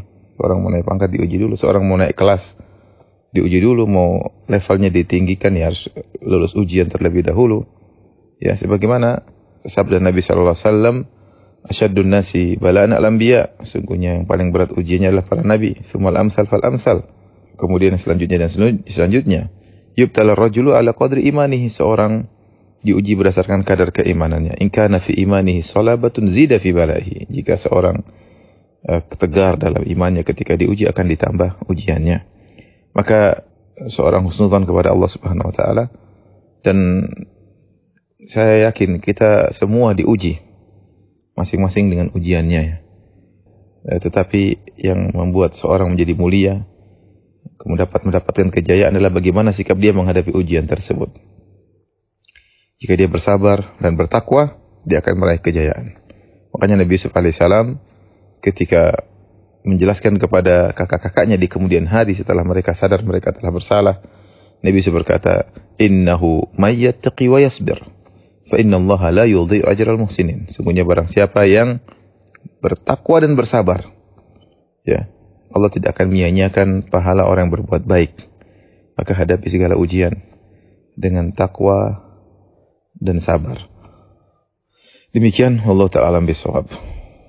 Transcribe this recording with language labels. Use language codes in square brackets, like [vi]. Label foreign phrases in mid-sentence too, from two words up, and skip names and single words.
[id] Seorang mau naik pangkat diuji dulu, seorang mau naik kelas diuji dulu, mau levelnya ditinggikan, ya harus lulus ujian terlebih dahulu. Ya, sebagaimana sabda Nabi [ar] صلى الله عليه وسلم, أشد الناس بلاء الأنبياء, [id] sungguhnya yang paling berat ujiannya adalah para nabi, [ar] ثم الأمثل فالأمثل. [id] Kemudian selanjutnya dan selanjutnya, [ar] يبتلى الرجل على قدر إيمانه, [id] seorang diuji berdasarkan kadar keimanannya. [ar] إن كان في إيمانه صلابة زيد في بلائه, [id] jika seorang tegar dalam imannya, ketika diuji akan ditambah ujiannya. Maka seorang husnudzan kepada Allah [ar] سبحانه وتعالى, [id] dan saya yakin kita semua diuji masing-masing dengan ujiannya, ya. Tetapi yang membuat seorang menjadi mulia, mendapatkan kejayaan, adalah bagaimana sikap dia menghadapi ujian tersebut. Jika dia bersabar dan bertakwa, dia akan meraih kejayaan. Makanya Nabi Yusuf alaihissalam ketika menjelaskan kepada kakak-kakaknya di kemudian hari setelah mereka sadar mereka telah bersalah, Nabi Yusuf berkata, [ar] إنه من يتق ويصبر فإن الله لا يضيع أجر المحسنين. [id] Sungguhnya barang siapa yang bertakwa dan bersabar, ya, Allah tidak akan menyia-nyiakan pahala orang yang berbuat baik. Maka hadapi segala ujian dengan takwa dan sabar. Demikian, [ar] والله تعالى بالصواب.